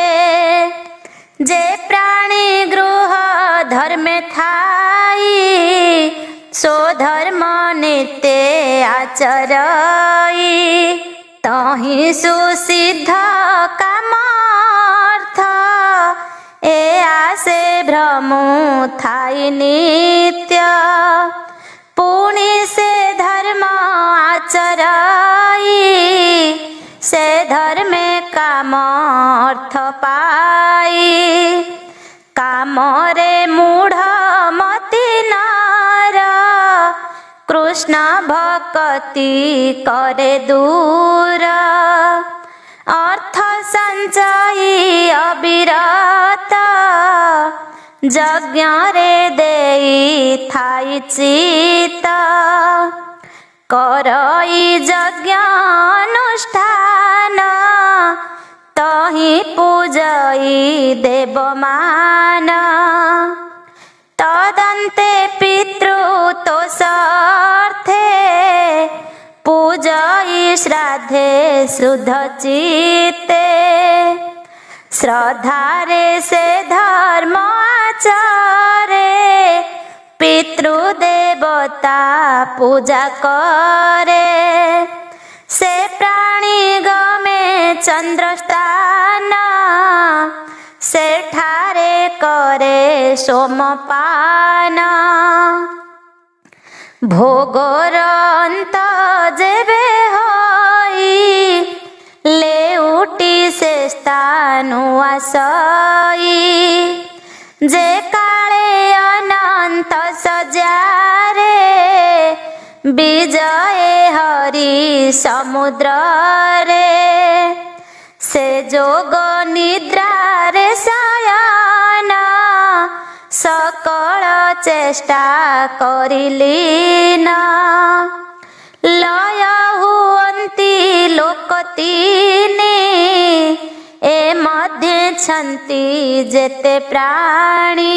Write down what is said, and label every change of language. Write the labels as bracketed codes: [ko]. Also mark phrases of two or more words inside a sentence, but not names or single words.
[or] ଯେ ପ୍ରାଣୀ ଗୃହ ଧର୍ମେ ଥାଇ, ସୋ ଧର୍ମ ନିତ୍ୟ ଆଚରଇ। ତହି ସୁସିଦ୍ଧ କାମାର୍ଥ, ଏ ଆସେ ଭ୍ରମୁ ଥାଇ ନିତ୍ୟ। ପୁଣି ସେ ଧର୍ମ ଆଚରଇ, ସେ ଧର୍ମେ କାମ ଅର୍ଥ ପାଇ। କାମରେ ମୂଢ଼ ମତି ନର, କୃଷ୍ଣ ଭକ୍ତି କରେ ଦୂର। ଅର୍ଥ ସଞ୍ଚୟୀ ଅବିରତ, ଯଜ୍ଞ ରେ ଦେଇ ଥାଇ ଚିତ। କରଇ ଯଜ୍ଞ ଅନୁଷ୍ଠାନ, ତହି ପୂଜଇ ଦେବମାନ। ତଦନ୍ତେ ପିତୃତୋଷାର୍ଥେ, ପୂଜଇ ଶ୍ରାଦ୍ଧେ ଶୁଦ୍ଧ ଚିତ୍ତେ। ଶ୍ରଦ୍ଧାରେ ସେ ଧର୍ମ ଆଚରେ, ପିତୃଦେବତା ପୂଜା କରେ। ସେ ପ୍ରାଣୀ ଗମେ ଚନ୍ଦ୍ରସ୍ଥାନ, ସେଠାରେ କରେ ସୋମପାନ। ଭୋଗର ଅନ୍ତ ଯେବେ ହୋଇ, ଲେ ଉଠି ସେ ସ୍ଥାନୁ ଆସଇ। ଯେ କାଳେ ଅନନ୍ତ ସଜାରେ, ବିଜୟ ହରି ସମୁଦ୍ର ରେ। ସେ ଯୋଗ ନିଦ୍ରା ରେ ଶୟନ, ସକଳ ଚେଷ୍ଟା କରିଲୀନ। ଲୟ ହୁଅନ୍ତି ଲୋକ ତିନି, ଏ ମଧ୍ୟେ ଛନ୍ତି ଯେତେ ପ୍ରାଣୀ।